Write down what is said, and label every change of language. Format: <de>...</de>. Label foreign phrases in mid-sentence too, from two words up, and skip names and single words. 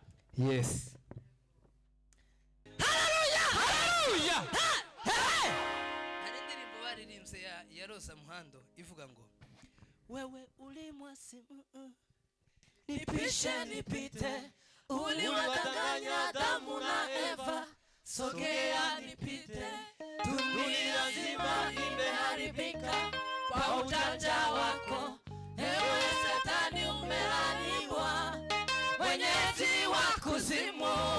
<rw>Yes. Haleluya. Hari indirimbo baririmbye ya Rosa Muhando ivuga ngo</rw> <sw>wewe ulimwasi Nipishe nipite, uliwadanganya Adamu na Eva, sogea nipite. Dunia nzima imeharibika kwa ujanja wako, ewe Shetani umelaaniwa, mwenyezi wa kuzimu.</sw>